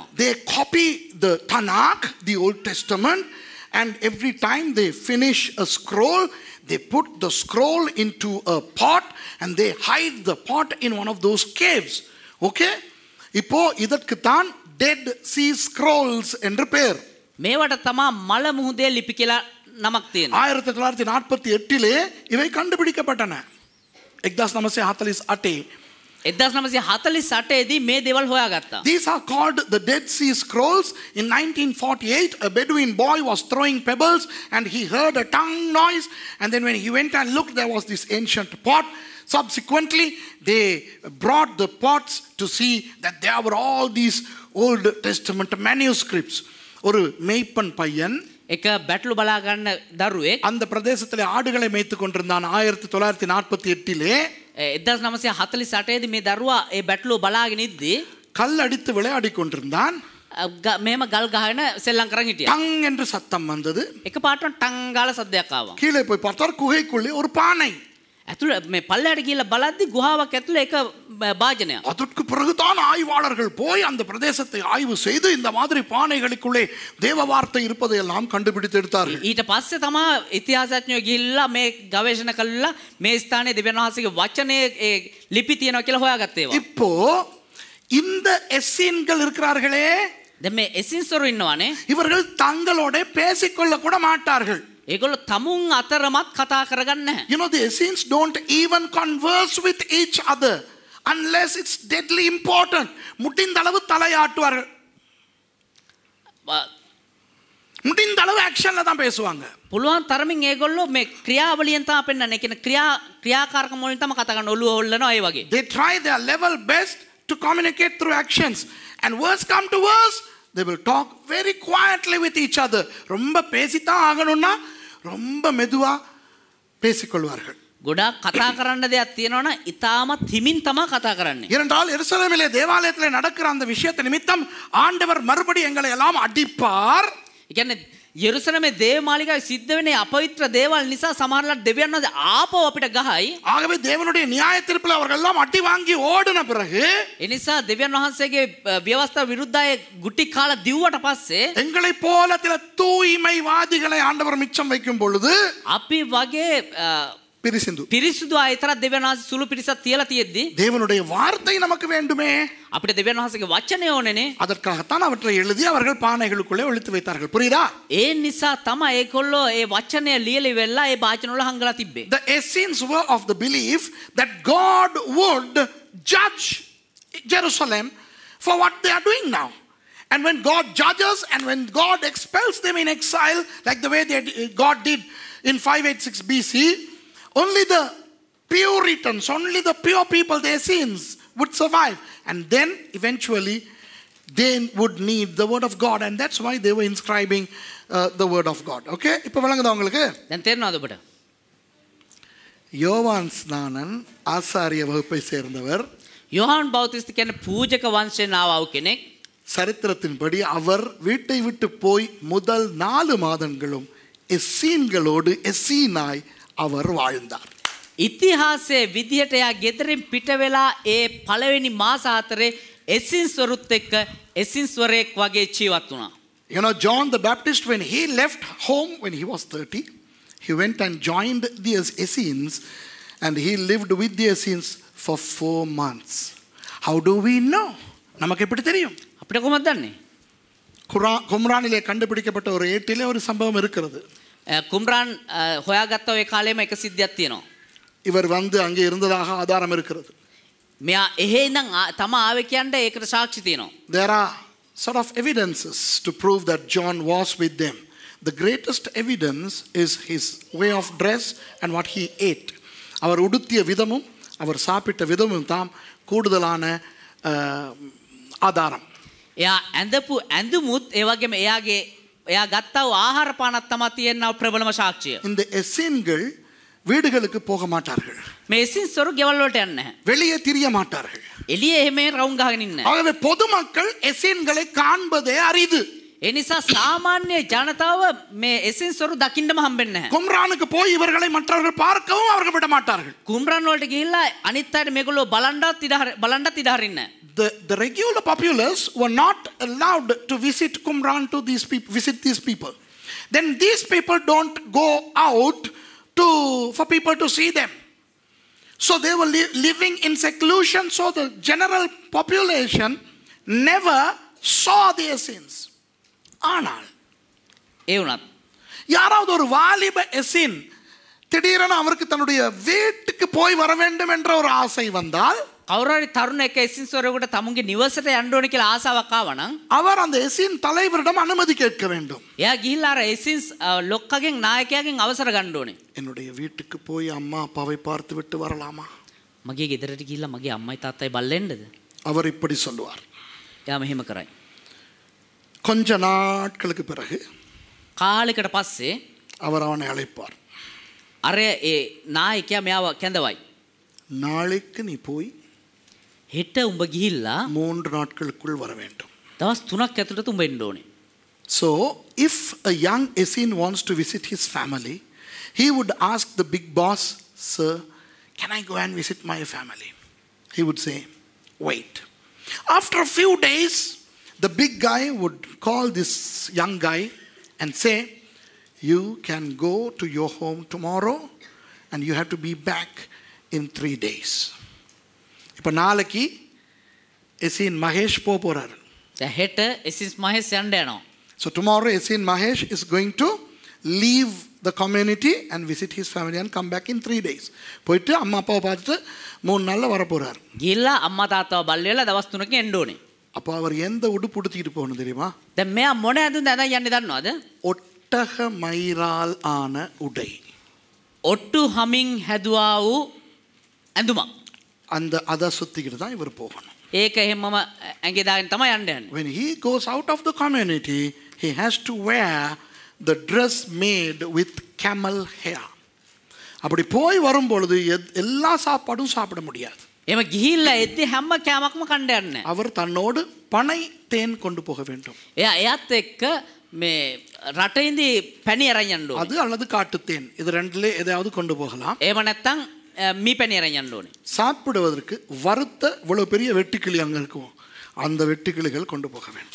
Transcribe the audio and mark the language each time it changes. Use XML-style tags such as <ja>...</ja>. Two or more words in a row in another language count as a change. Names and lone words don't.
<en>They copy the Tanakh, the Old Testament, and every time they finish a scroll, they put the scroll into a pot and they hide the pot in one of those caves.</en> <ta>Okay? இப்போ இதற்கு தான் Dead Sea Scrolls என்று பெயர்.</ta> <si>මේවට තමා මල මුහුදේ ලිපි කියලා නමක් තියෙනවා.</si> <ta>1948 இவை கண்டுபிடிக்கப்பட்டன. 1948</ta> <si>1948 දී මේ දේවල් හොයාගත්තා.</si> <en>These are called the Dead Sea Scrolls. In 1948, a Bedouin boy was throwing pebbles and he heard a tongue noise, and then when he went and looked, there was this ancient pot. Subsequently, they brought the pots to see that there were all these Old Testament manuscripts.</en> <ta>ஒரு மேய்ப்பன் பையன்</ta> <si>එක බැටළු බලා ගන්න දරුවෙක්</si> <ta>அந்த பிரதேசத்திலே ஆடுகளை மேய்த்துக் கொண்டிருந்தான். 1948</ta> <si>1948 දී මේ දරුවා ඒ බැටළුව බලාගෙන ඉද්දී</si> <ta>கல் அடித்து விளையாடி கொண்டிருந்தான்.</ta> <si>මෙහෙම ගල් ගහගෙන සෙල්ලම් කරන් හිටියා.</si> <ta>டங் என்று சத்தம் வந்தது.</ta> <si>එකපාරටම ටං ගාලා සද්දයක් ආවා.</si> <ta>கீழே போய் பார்த்தார் குகைக்குள்ளே ஒரு பானை.</ta> <si>ඇතුළ මේ පල්ලයට ගිහලා බලද්දි ගුහාවක් ඇතුළේ එක භාජනයක්.</si> <ta>அதற்கு பிறகுதான் ஆய்வாளர்கள் போய் அந்த பிரதேசத்தை ஆய்வு செய்து இந்த மாதிரி பானைகளுக்குள்ளே தேவ வார்த்தை இருப்பதை எல்லாம் கண்டுபிடித்து எடுத்தார்கள்.</ta> <si>ඊට පස්සේ තමයි ඉතිහාසඥයෝ ගිහිල්ලා මේ ගවේෂණ කළා මේ ස්ථානයේ දෙවියන් වහන්සේගේ වචනේ ලිපි තියෙනවා කියලා හොයාගත්තේ ඒවා.</si> <ta>இப்போ இந்த எஸ்ஸீன்கள் இருக்கிறார்களே,</ta> <si>දැන් මේ එසින්සොරු ඉන්නවනේ.</si> <ta>இவர்கள் தங்களோட பேசிக்கொள்ள கூட மாட்டார்கள்.</ta> <si>ඒගොල්ලෝ තමුන් අතරමත් කතා කරගන්නේ නැහැ.</si> <en>You know, the Essenes don't even converse with each other unless it's deadly important.</en> <ta>முடிந்த அளவு தலையாட்டுவார்கள், முடிந்த அளவு ஆக்ஷன்ல தான் பேசுவாங்க.</ta> <si>පුළුවන් තරමින් ඒගොල්ලෝ මේ ක්‍රියාවලියෙන් තමයි පෙන්නන්නේ. කියන ක්‍රියාකාරකම් වලින් තමයි කතා කරන ඔළුව හොල්ලනවා ඒ වගේ.</si> <en>They try their level best to communicate through actions, and words come to words, they will talk very quietly with each other.</en> <ta>ரொம்ப பேசித்தான் ஆகணும்னா ரொம்ப மெதுவா பேசிக்கொள்வார்கள்.</ta> <si>ගොඩාක් කතා කරන්න දෙයක් තියෙනවනම් ඉතාමත් හිමින් තමයි කතා කරන්නේ.</si> <ta>ஏனென்றால் எருசலேமிலே தேவாலயத்திலே நடக்கிற அந்த விஷயத்தை நிமித்தம் ஆண்டவர் மறுபடி எங்களை எல்லாம் அடிப்பார்.</ta> <si>ඒ කියන්නේ යෙරුසලමේ දේවමාලිගාවේ සිද්ධ වෙන්නේ අපවිත්‍ර දේවල් නිසා සමහරවිට දෙවියන් වහන්සේ ආපහු අපිට ගහයි.</si> <ta>ஆகவே தேவனுடைய நியாய தீர்ப்பில் அவர்கள் எல்லாம் அடி வாங்கி ஓடின பிறகு</ta> <si>ඒ නිසා දෙවියන් වහන්සේගේ ව්‍යවස්ථාව විරුද්ධය ගුටි කාලා දිව්වට පස්සේ</si> <ta>எங்களை போல சில தூய்மைவாதிகளை ஆண்டவர் மிச்சம் வைக்கும் பொழுது</ta> <si>අපි வගේ பிரிசிந்து පිරිසුදු අය තරක් දෙවියන් වහන්සේ සුළු පිරිසක් තියලා තියෙද්දි</si> <ta>தேவனுடைய வார்த்தை நமக்கு வேண்டுமே,</ta> <si>අපිට දෙවියන් වහන්සේගේ වචනය ඕනේනේ.</si> <ta>அதற்காகத்தான் அவற்றை எழுதி அவர்கள் பானைகளுக்குள்ளே ஒளித்து வைத்தார்கள். புரியுதா?</ta> <si>ඒ නිසා තමයි ඒගොල්ලෝ ඒ වචනය ලියලි වෙලා ඒ වාචන වල හංගලා තිබ්බේ.</si> <en>The Essenes were of the belief that God would judge Jerusalem for what they are doing now. And when God judges and when God expels them in exile, like the way God did in 586 BC, only the Puritans, only the pure people, the Essenes, would survive. And then eventually they would need the word of God. And that's why they were inscribing the word of God.</en> <ta>Okay? இப்போ விளங்குதா உங்களுக்கு?</ta> <si>දැන් තේරෙනවද ඔබට?</si> <ta>யோவான் ஸ்நானன் ஆசாரிய வகுப்பை சேர்ந்தவர்.</ta> <si>யோவான் பௌத்திஸ்ட் කියන්නේ පූජක වංශයෙන් ආවව කෙනෙක්.</si> <ta>சரித்திரத்தின்படி அவர் வீட்டை விட்டு போய் முதல் 4 மாதங்களும் எஸ்ஸீன்களோடு எஸ்ஸீனாய் அவர் வாழ்ந்தார்.</ta> <si>ඉතිහාසයේ විදිහට එයා ගෙදරින් පිට වෙලා ඒ පළවෙනි මාස 4 එසින්ස්වරුත් එක්ක එසින්ස්වරයෙක් වගේ ජීවත් වුණා.</si> <en>You know, John the Baptist, when he left home when he was 30, he went and joined the Essenes and he lived with the Essenes for 4 months. How do we know?</en> <ta>நமக்கு எப்படி தெரியும்?</ta> <si>අපිට කොහොමද දන්නේ?</si> <ta>கும்ரானிலே கண்டுபிடிக்கப்பட்ட ஒரு ஏட்டிலே ஒரு சம்பவம் இருக்கிறது.</ta> <si>කුම්රාන් හොයාගත්ත ඔය කාලෙම එක සිද්ධියක් තියෙනවා.</si> <ta>இவர் வந்து அங்கே இருந்ததாக ஆதாரம் இருக்கிறது.</ta> <si>මෙයා එහෙ ඉඳන් තම ආවේ කියන්නේ ඒකට සාක්ෂි තියෙනවා.</si> <en>There are sort of evidences to prove that John was with them. The greatest evidence is his way of dress and what he ate.</en> <ta>அவர் உடுத்திய விதமும் அவர் சாப்பிட்ட விதமும் தான் கூடுதலான ஆதாரம்.</ta> <si>එයා ඇඳපු ඇඳුමුත් ඒ වගේම එයා ගත්තා වූ ආහාර පානත් තමයි තියෙනා ප්‍රබලම සාක්ෂිය.</si> <ta>இந்த எஸ்ஸீன்கள் வீடுகளுக்கு போக மாட்டார்கள்.</ta> <si>මේ එසින්ස්වරු ගෙවල් වලට යන්නේ නැහැ.</si> <ta>வெளியே திரிய மாட்டார்கள்.</ta> <si>එළියේ එහෙම රවුම් ගහගෙන ඉන්නේ.</si> <ta>ஆகவே பொதுமக்கள் எஸ்ஸீன்களை காண்பதே அரிது.</ta> <si>ඒ නිසා සාමාන්‍ය ජනතාව මේ එසින්ස්වරු දකින්නම හම්බෙන්නේ නැහැ.</si> <ta>கும்ரானுக்கு போய் இவர்களை மற்றவர்கள் பார்க்கவும் அவர்கள் விட மாட்டார்கள்.</ta> <si>කුම්රාන් වලට ගිහිල්ලා අනිත් අයට මේගොල්ලෝ බලන්නත් ඉඩ හරින්නේ නැහැ.</si> <en>The regular populace were not allowed to visit Qumran to visit these people. Then these people don't go out for people to see them. So they were living in seclusion. So the general population never saw the Essenes.</en> <ta>ஆனால்</ta> <si>ඒ වුණත්</si> <ta>யாராவது ஒரு வாலிப எஸ்ஸீன் திடீரென அவருக்கு தன்னுடைய வீட்டுக்கு போய் வர வேண்டும் என்ற ஒரு ஆசை வந்தால்,</ta> <si>කවුරු හරි තරුණයෙක් එසින්ස්වරයෙකුට තමුන්ගේ නිවසට යන්න ඕනේ කියලා ආසාවක් ආවනම්</si> <ta>அவர் அந்த எஸ்ஸீன் தலைவரிடம் அனுமதி கேட்க வேண்டும்.</ta> <si>එයා ගිහිල්ලා අර එසින්ස් ලොක්කගෙන් නායකයාගෙන් අවසර ගන්න ඕනේ.</si> <ta>என்னுடைய வீட்டுக்கு போய் அம்மா அப்பாவை பார்த்து விட்டு வரலாமா?</ta> <si>මගේ ගෙදරට ගිහිල්ලා මගේ අම්මයි තාත්තයි බලෙන්නද?</si> <ta>அவர் இப்படி சொல்லுவார்.</ta> <si>එයා මෙහෙම කරයි.</si> <ta>கொஞ்ச நாட்களுக்கு பிறகு</ta> <si>කාලයකට පස්සේ</si> <ta>அவர் அவனை அழைப்பார்.</ta> <si>අර ඒ නායකයා මෙයාව කැඳවයි.</si> <ta>நாளைக்கு நீ போய்</ta> <si>හෙට උඹ ගිහිල්ලා</si> <ta>3 நாட்களுக்குள் வர வேண்டும்.</ta> <si>දවස් 3ක් ඇතුළත උඹ එන්න ඕනේ.</si> <en>So, if a young Essene wants to visit his family, he would ask the big boss, "Sir, can I go and visit my family?" He would say, "Wait." After a few days, the big guy would call this young guy and say, "You can go to your home tomorrow and you have to be back in 3 days."</en> <ta>இப்போ நாளைக்கு Essene Mahesh போறாரு.</ta> <si>දැන් හෙට එසිස් මහේස් යන්න යනවා.</si> <en>So tomorrow Essene Mahesh is going to leave the community and visit his family and come back in 3 days.</en> <ta>போயிட்டு அம்மா அப்பாவை பார்த்துட்டு 3 நாள்ல வர போறார்.</ta> <si>ගිහිල්ලා අම්මා තාත්තව බල්ලෙලා දවස් 3කින් එන්න ඕනේ.</si> <ta>அப்போ அவர் எந்த உடுப்பு உடுத்திட்டு போகணும் தெரியுமா?</ta> <si>දැන් මෙයා මොන ඇඳුම්ද ඇඳන් යන්නේ දන්නවද?</si> <ta>ஒட்டக மயிரால் ஆன உடை.</ta> <si>ඔට්ටු හමින් හැදුවා වූ ඇඳුමක්.</si> <ta>அதை சுத்திக்கிட்டு தான் இவர் போகணும்.</ta> <si>ඒක එහෙමම ඇඟේ දාගෙන තමයි යන්න යන්නේ.</si> <en>When he goes out of the community, he has to wear the dress made with camel hair.</en> <ta>அப்படி போய் வரும் பொழுது எல்லா சாப்பாடும் சாப்பிட முடியாது.</ta> <si>එහෙම ගිහිල්ලා එද්දි හැම කෑමක්ම කන්න යන්නේ.</si> <ta>அவர் தன்னோடு பனை தேன் கொண்டு போக வேண்டும்.</ta> <si>එයාත් එක්ක මේ රටේ ඉඳි පැණි අරන් යන්න ඕනේ.</si> <ta>அது அல்லது காட்டு தேன், இது ரெண்டுல எதையாவது கொண்டு போகலாம்.</ta> <si>එහෙම නැත්නම් මී පැණි අරන් යන්න ඕනේ.</si> <ta>சாப்பிடுவதற்கு வறுத்த இவ்வளவு பெரிய வெட்டுக்கிளி அங்க இருக்கும், அந்த வெட்டுக்கிளிகள் கொண்டு போக வேண்டும்.</ta>